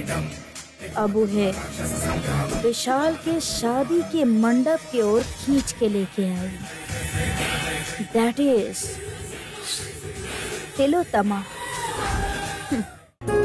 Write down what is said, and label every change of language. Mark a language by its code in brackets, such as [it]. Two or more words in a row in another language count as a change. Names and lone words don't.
[bho] अब है विशाल के शादी के मंडप की ओर खींच के लेके आई। [en] That is Tilottama.